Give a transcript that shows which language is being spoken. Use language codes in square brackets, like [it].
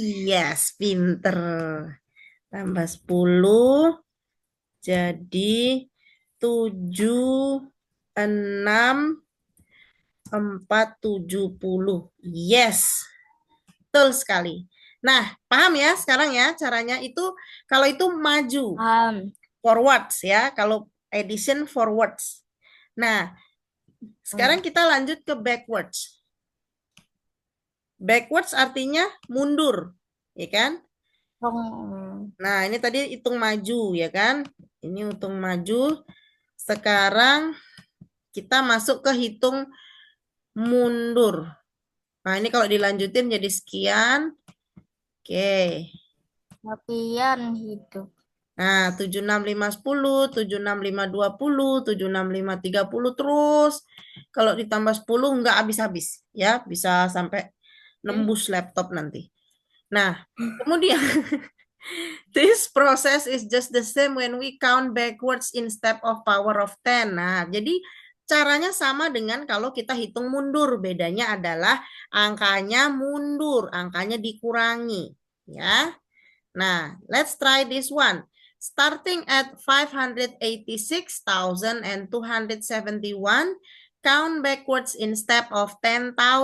[id] Yes, pinter. Tambah 10 jadi 76.470. Yes. Betul sekali. Nah, paham ya sekarang ya caranya itu kalau itu maju. Forwards ya, kalau addition forwards. Nah, sekarang kita lanjut ke backwards. Backwards artinya mundur, ya kan? Nah, ini tadi hitung maju, ya kan? Ini hitung maju. Sekarang kita masuk ke hitung mundur. Nah, ini kalau dilanjutin jadi sekian. Oke. Sekian hidup. Nah, 76510, 76520, 76530 terus. Kalau ditambah 10 nggak habis-habis, ya. Bisa sampai nembus laptop nanti. Nah, kemudian [en] this process is just the same when we count backwards in step of power of 10. [id] Nah, jadi caranya sama dengan kalau kita hitung mundur. Bedanya adalah angkanya mundur, angkanya dikurangi, ya. [en] Nah, let's try this one. Starting at 586,271, count backwards in step of 10,000.